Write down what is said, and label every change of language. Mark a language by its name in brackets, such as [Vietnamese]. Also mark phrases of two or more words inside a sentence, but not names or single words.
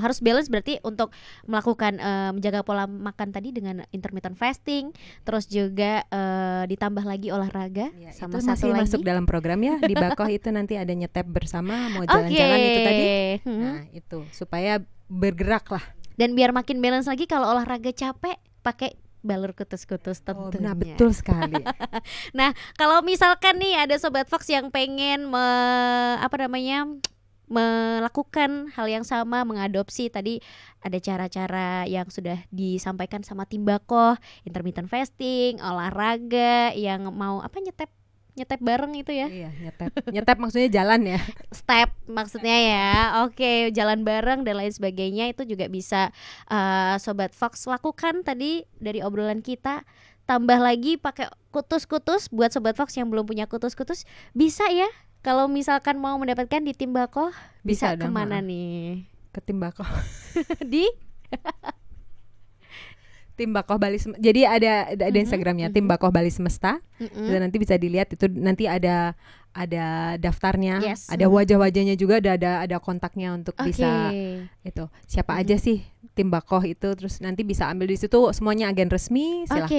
[Indonesian] Harus balance berarti untuk melakukan menjaga pola makan tadi dengan [English] intermittent fasting, [Indonesian] terus juga ditambah lagi olahraga. Sama itu satu masih lagi masuk dalam program ya. Di Bakoh itu nanti ada nyetep bersama, mau jalan-jalan itu tadi. Nah, itu supaya bergerak lah. Dan biar makin balance lagi, kalau olahraga capek pakai balur kutus-kutus tentunya. Nah, betul sekali. Nah, kalau misalkan nih ada Sobat Fox yang pengen melakukan hal yang sama, mengadopsi tadi ada cara-cara yang sudah disampaikan sama tim Bakoh, [English] intermittent fasting, [Indonesian] olahraga, yang mau nyetep bareng itu ya. Iya, nyetep maksudnya jalan ya. Step maksudnya ya. Oke, jalan bareng dan lain sebagainya, itu juga bisa Sobat Fox lakukan tadi dari obrolan kita. Tambah lagi pakai kutus-kutus, buat Sobat Fox yang belum punya kutus-kutus bisa ya. Kalau misalkan mau mendapatkan di tim Bakoh, bisa kemana nih? Ke tim Bakoh. Di Tim Bakoh Bali jadi ada Instagramnya, Tim Bakoh Bali Semesta. Dan nanti bisa dilihat itu, nanti ada daftarnya, ada wajah-wajahnya juga, ada kontaknya untuk bisa itu siapa aja sih Tim Bakoh itu, terus nanti bisa ambil di situ, semuanya agen resmi, silahkan.